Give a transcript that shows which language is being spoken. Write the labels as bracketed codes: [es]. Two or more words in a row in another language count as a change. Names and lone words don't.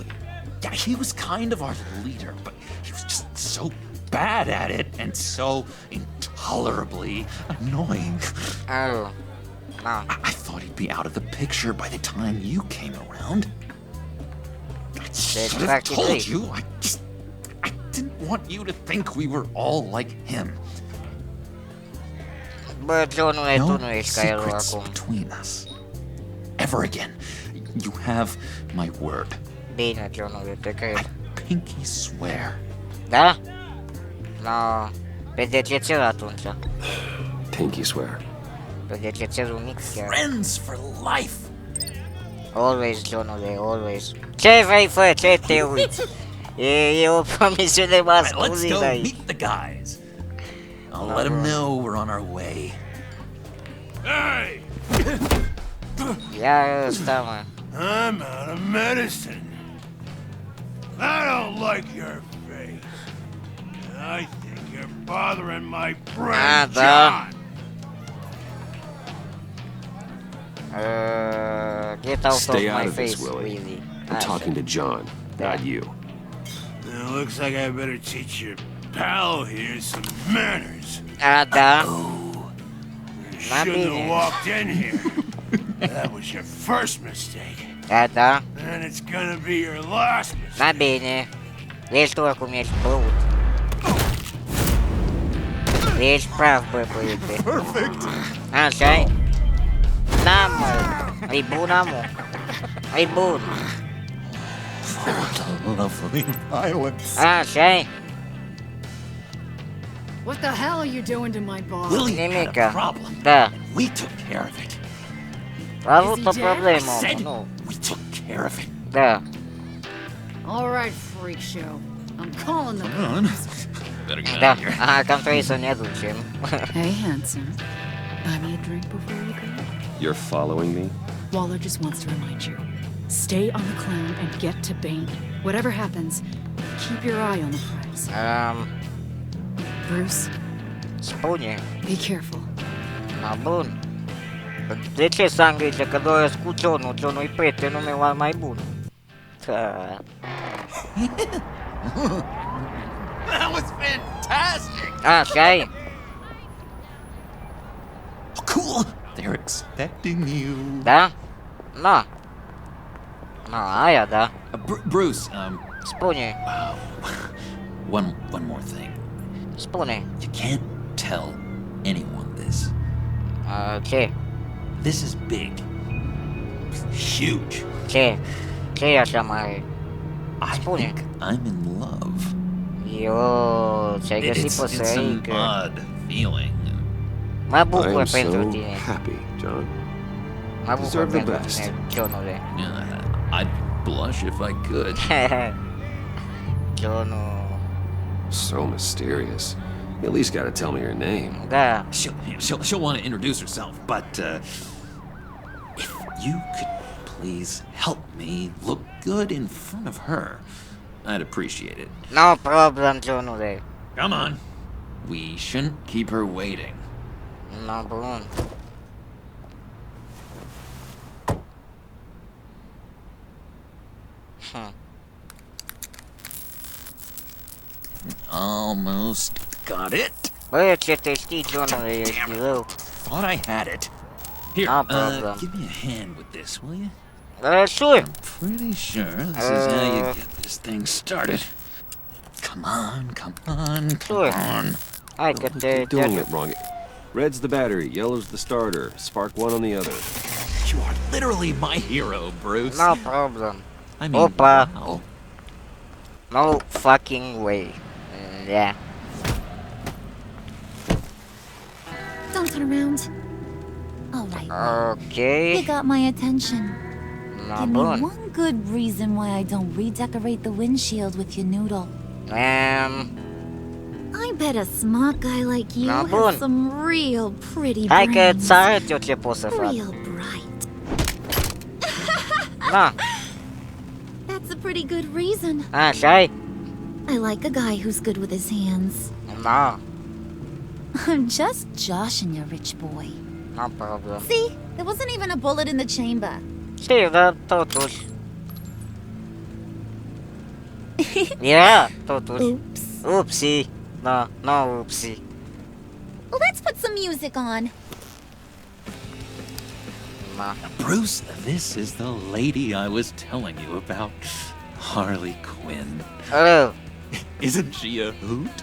[en] Yeah, he was kind of our leader, but he was just so bad at it and so intolerably annoying. Oh. No. I thought he'd be out of the picture by the time you came around. I should have told you. I didn't want you to think we were all like him. [ro] Bă, Johnule, tu [en] No [ro] nu ești ca el [en] secrets [ro] acum. [en] between us. Ever again. You have my word. [ro] Bine, Johnule, te cred. [en] Pinky swear. [ro] Da? No. Pe degețel atunci. [en] Pinky swear. [ro] Pe degețelul mic chiar. [en] Friends for life. Always, Johnule, always. [ro] Ce vrei, fă? Ce te uiți? E o promisiune masculină [en] Let's go [ro] aici. [en] meet the guys. I'll let them know we're on our way. Hey! [ro] Ia ăsta, mă. [en] I'm out of medicine. I don't like your face. I think you're bothering my friend, [ro] da. [en] John. Get out Stay of out my of face, this, Willie. really. I'm talking to John, not you. Now, looks like I better teach your pal here some manners. [ro] Da. [en] Shouldn't have walked in here. That was your first mistake. [ro] Da. [en] And it's gonna be your last mistake. [ro] Na bine. Ești tu oricum ești băut. Ești praf, bă, băiete. [en] Perfect. [ro] Așa-i? Na, mă. E bun, amu. E bun. [en] Lovely violence. [ro] Așa-i? [en] What the hell are you doing to my boss? Willie had a [ro] Nimica. [en] problem. [ro] Da. [en] We took care of it. [ro] A avut o [en] I [ro] problemă, [en] said [ro] nu. [en] we took care of it. [ro] Da. [en] All right, freak show. I'm calling the Come on. cops. Better get [ro] Da. [en] out of here. [ro] Aha, cam trebuie să ne ducem. [en] Hey, handsome. Buy me a drink before you go. You're following me? Waller just wants to remind you. Stay on the clown and get to Bane. Whatever happens, keep your eye on the prize. Bruce, [ro] Spune. [en] be careful. [ro] Na, bun. De ce să am grijă? Că doresc cu John-ul. John-ul e prietenul meu al mai bun. Da. [en] That was fantastic. [ro] Așa-i? [en] Oh, cool. They're expecting you. [ro] Da? Na. Na, aia da. [en] Bruce, [ro] Spune. [en] one more thing. [ro] Spune. [en] You can't tell anyone this. [ro] Ce? [en] This is big. Huge. [ro] Ce? Ce e așa mare? [en] I think I'm in love. [ro] Yo, ți-ai găsit [en] It's an [ro] păsărică. [en] odd feeling. [ro] Mă [en] I [ro] bucur [en] am [ro] pentru [en] so [ro] tine. [en] happy, John. [ro] Mă bucur [en] Deserve the [ro] pentru [en] best. [ro] tine, Johnule. [en] I'd blush if I could. [ro] Johnul... [en] So mysterious. You at least gotta tell me her name. [ro] Da. [en] She'll want to introduce herself, but if you could please help me look good in front of her, I'd appreciate it. No problem, Johnule. Come on. We shouldn't keep her waiting. [ro] No, bun. [en] Almost got it. [ro] Bă, ce te știi, Johnule, ești rău. [en] Thought I had it. Here, No problem. give me a hand with this, will you? Sure. I'm pretty sure this is how you get this thing started. Come on, come on, come Sure. on. [ro] Hai că te... [en] You're doing it wrong. Red's the battery, yellow's the starter. Spark one on the other. You are literally my hero, Bruce. No problem. I mean, [ro] Opa. [en] wow. No fucking way. Yeah. Don't turn around. All right. Okay. You got my attention. No, Give me [ro] bun. [en] one good reason why I don't redecorate the windshield with your noodle. I bet a smart guy like you No, has [ro] bun. [en] some real pretty [ro] Hai că [en] brains. [ro] îți arăt eu ce pot să fac. [en] Real bright. [ro] Da. [en] That's a pretty good reason. [ro] Așa-i? [en] I like a guy who's good with his hands. No. I'm just joshing you, rich boy. No problem. See? There wasn't even a bullet in the chamber. [ro] Știu, dar totuși. Yeah, totuși. [en] Oops. Oopsie. No oopsie. Well, let's put some music on. No. Bruce, this is the lady I was telling you about. Harley Quinn. Oh. Isn't she a hoot?